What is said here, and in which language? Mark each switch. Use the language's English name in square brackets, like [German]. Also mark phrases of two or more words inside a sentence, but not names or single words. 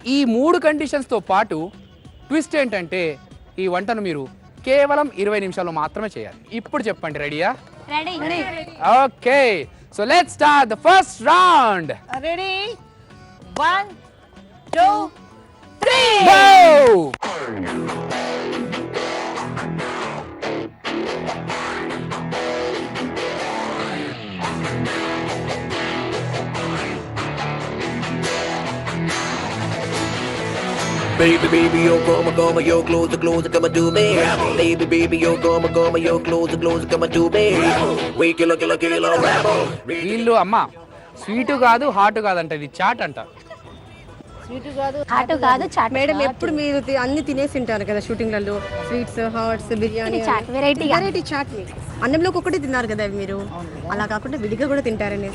[Telugu] ఈ 3 కండిషన్స్తో పాటు ట్విస్ట్ ఏంటంటే ఈ వంటను మీరు కేవలం 20 నిమిషాల్లో మాత్రమే చేయాలి. ఇప్పుడు చెప్పండి, రెడీయా? రెడీ. [English] Okay, so let's start the first round. [Telugu] రెడీ? 1 2 3 గో! [English] Baby, baby, yo, come, yo, close, come and do me. Baby, baby, yo, come, yo, close, come and do me. We kill, rebel. [Telugu] వీళ్ళు అమ్మ స్వీటు కాదు హాట్ కాదంట, ఇది చాట్ అంట. స్వీట్ కాదు హాట్ కాదు చాట్ మేడం ఎప్పుడు మీరు అన్ని తినేసి ఉంటారు కదా షూటింగ్లలో, [English] sweets, hots, [Telugu] బిర్యానీ, [English] chat variety variety chat. [Telugu] అన్నంలోకి ఒకటి తిన్నారు కదా మీరు, అలా కాకుండా విడిగా కూడా తింటారని.